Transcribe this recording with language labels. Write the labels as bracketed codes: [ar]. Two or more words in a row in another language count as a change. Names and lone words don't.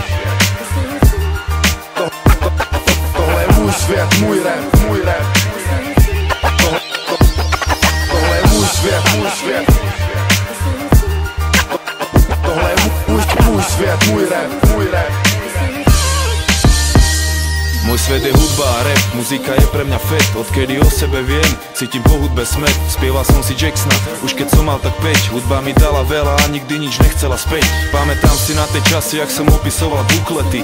[cs] Tohle je můj svět, můj rap, můj rap. Tohle je můj svět, můj svět. Tohle je můj svět, můj rap, můj rap. [sk] Môj svet je hudba a rap, muzika je pre mňa fet. Odkedy o sebe viem, cítim po hudbe smet. Spieval som si Jacksona, už keď som mal tak 5. Hudba mi dala veľa a nikdy nič nechcela späť. Pamätám si na tie časy, jak som opisoval buklety.